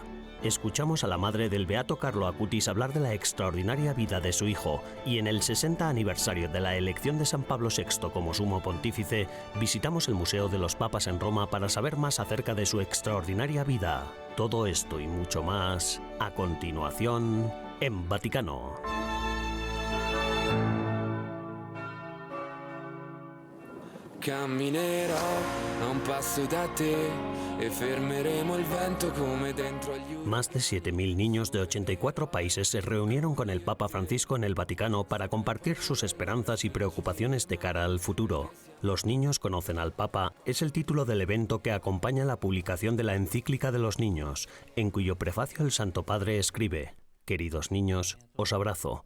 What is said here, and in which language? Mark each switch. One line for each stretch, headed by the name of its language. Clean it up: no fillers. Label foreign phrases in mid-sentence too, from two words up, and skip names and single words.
Spanish: Escuchamos a la madre del beato Carlo Acutis hablar de la extraordinaria vida de su hijo y en el 60 aniversario de la elección de San Pablo VI como sumo pontífice, visitamos el Museo de los Papas en Roma para saber más acerca de su extraordinaria vida. Todo esto y mucho más, a continuación, en Vaticano.
Italian: Camminerò a un passo da te e fermeremo il vento come dentro agli udi.
Spanish: Más de 7.000 niños de 84 países se reunieron con el Papa Francisco en el Vaticano para compartir sus esperanzas y preocupaciones de cara al futuro. Los niños conocen al Papa es el título del evento que acompaña la publicación de la encíclica de los niños, en cuyo prefacio el Santo Padre escribe: «Queridos niños, os abrazo.